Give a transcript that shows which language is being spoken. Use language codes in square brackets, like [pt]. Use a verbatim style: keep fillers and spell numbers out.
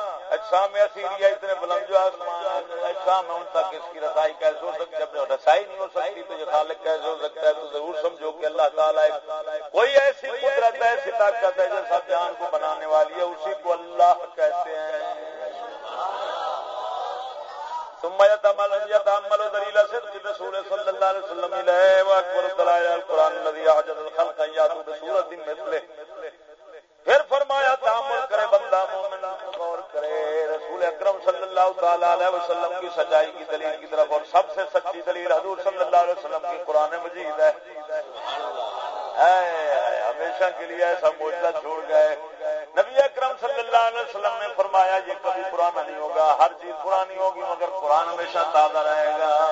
[ur] اجسام میں اتنے بلند جو آسمان اجسام ہے ان تک اس کی رسائی کیسے ہو سکتی؟ جب رسائی نہیں ہو سکتی تو یہ خالق کیسے ہو سکتا ہے؟ تو ضرور سمجھو کہ اللہ تعالیٰ کوئی ایسی قدرت ہے، ایسی طاقت ہے جو سب جہان کو بنانے والی ہے، اسی کو اللہ کہتے ہیں۔ [ar] ثم يتمل يتامل دليل صدق رسول صلى الله عليه وسلم اليه واكبر دلائل القران الذي اعجز الخلق ياتوا بصورت مثله. [ur] پھر فرمایا تامل کرے بندہ مومن غور کرے رسول اکرم صلی اللہ تعالی علیہ وسلم کی سچائی کی دلیل کی طرف، اور سب سے سچی دلیل حضور صلی اللہ علیہ وسلم کی قرآن مجید ہے. ہمیشہ کے لیے ایسا معجزہ چھوڑ گئے. نبی اکرم صلی اللہ علیہ وسلم نے فرمایا یہ کبھی پرانا نہیں ہوگا، ہر چیز پرانی ہوگی مگر قرآن ہمیشہ تازہ رہے گا.